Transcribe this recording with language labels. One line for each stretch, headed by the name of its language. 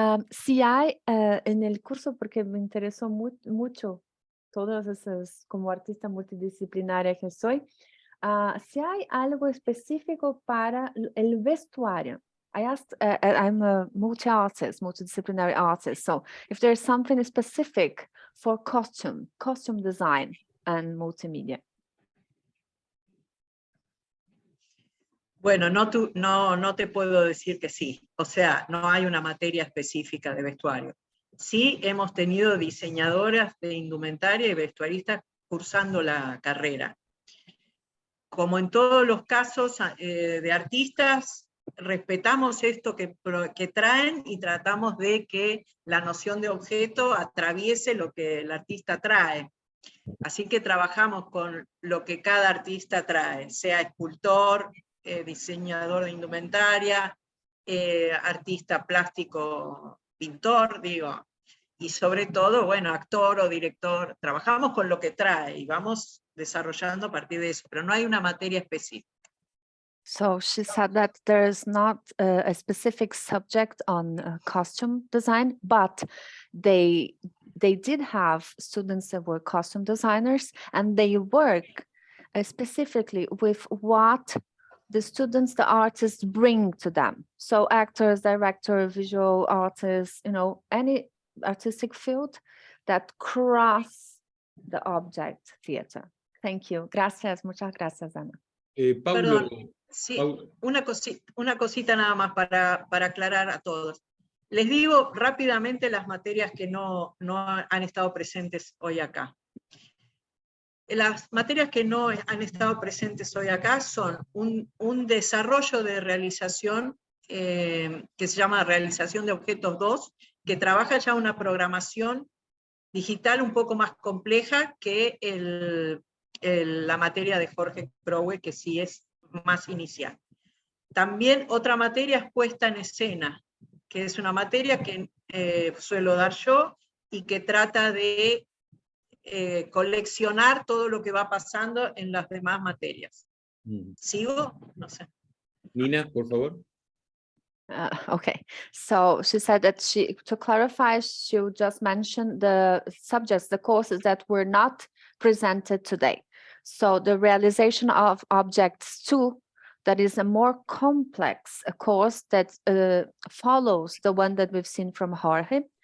Spanish: Si hay en el curso, porque me interesó mucho, todas esas, como artista multidisciplinaria que soy, si hay algo específico para el vestuario.
English: I asked, I'm a multi-artist, multidisciplinary artist, so if there's something specific for costume design and multimedia.
Spanish: Bueno, no te puedo decir que sí. O sea, no hay una materia específica de vestuario. Sí hemos tenido diseñadoras de indumentaria y vestuaristas cursando la carrera. Como en todos los casos de artistas, respetamos esto que traen y tratamos de que la noción de objeto atraviese lo que el artista trae. Así que trabajamos con lo que cada artista trae, sea escultor, diseñador de indumentaria, artista plástico, pintor, digo, y sobre todo, bueno, actor o director. Trabajamos con lo que trae y vamos desarrollando a partir de eso, pero no hay una materia específica.
English: So she said that there is not a specific subject on costume design, but they did have students that were costume designers, and they work specifically with what the students, the artists bring to them. So actors, director, visual artists, you know, any artistic field that cross the object theater. Thank you.
Spanish: Gracias, muchas gracias, Ana. Paulo, Perdón, sí, Paulo. una cosita nada más para aclarar a todos. Les digo rápidamente las materias que no han estado presentes hoy acá. Las materias que no han estado presentes hoy acá son un desarrollo de realización que se llama Realización de Objetos 2, que trabaja ya una programación digital un poco más compleja que la materia de Jorge Crowe, que sí es más inicial. También otra materia es puesta en escena, que es una materia que suelo dar yo y que trata de coleccionar todo lo que va pasando en las demás materias. ¿Sigo? No sé. Nina, por favor.
English: Okay, so she said that to clarify, she just mentioned the subjects, the courses that were not presented today. So the realization of objects 2, that is a more complex course that follows the one that we've seen from Jorge.